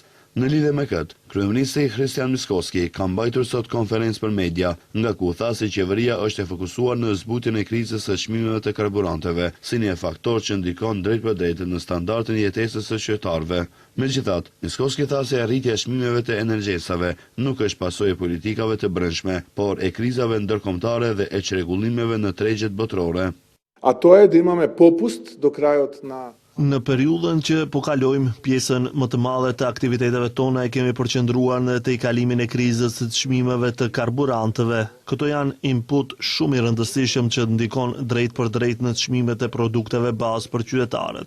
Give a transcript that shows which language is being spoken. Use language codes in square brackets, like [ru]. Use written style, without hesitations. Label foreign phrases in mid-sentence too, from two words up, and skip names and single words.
[sq] Në lidhje me këtë, kryeministri Hristian Mickoski ka mbajtur sot konferencë për media, nga ku tha se qeveria është e fokusuar në zbutjen e krizës së çmimeve të karburanteve, si një faktor që ndikon drejt për drejt në standardin e jetesës së qytetarëve. Megjithatë, Mickoski tha se rritja e çmimeve të energjesave nuk është pasojë e politikave të brendshme, por e krizave ndërkombëtare dhe e çrregullimeve në tregjet botërore. [mk] A to je da imamo popust do krajot na [sq] Në periudhën që po kalojmë, pjesën më të madhe të aktiviteteve tona e kemi përqendruar në të kalimin e krizës së çmimeve të karburanteve. Këto janë input shumë i rëndësishëm që ndikon drejt për drejt në çmimet e produkteve bazë për qytetarët.